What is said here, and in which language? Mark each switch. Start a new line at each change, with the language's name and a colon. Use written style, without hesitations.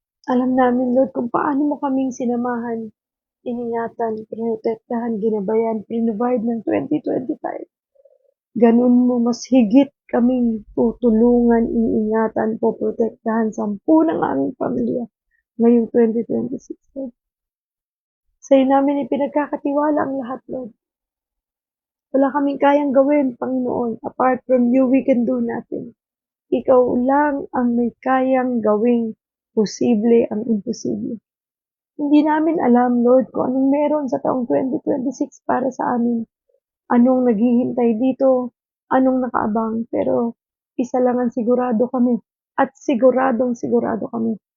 Filipino: Alam namin, Lord, kung paano mo kaming sinamahan, iningatan, pinotektahan, ginabayan, provide ng 2025. Ganun mo mas higit kaming tutulungan, iingatan, poprotektahan 10 ng aming pamilya ngayong 2026, Lord. Sa'yo namin ipinagkakatiwala ang lahat, Lord. Wala kaming kayang gawin, Panginoon.
English: Apart from you, we can do nothing.
Filipino: Ikaw lang ang may kayang gawing posible ang imposible. Hindi namin alam, Lord, kung anong meron sa taong 2026 para sa amin. Anong naghihintay dito, anong nakaabang, pero isa lang ang sigurado kami at siguradong sigurado kami.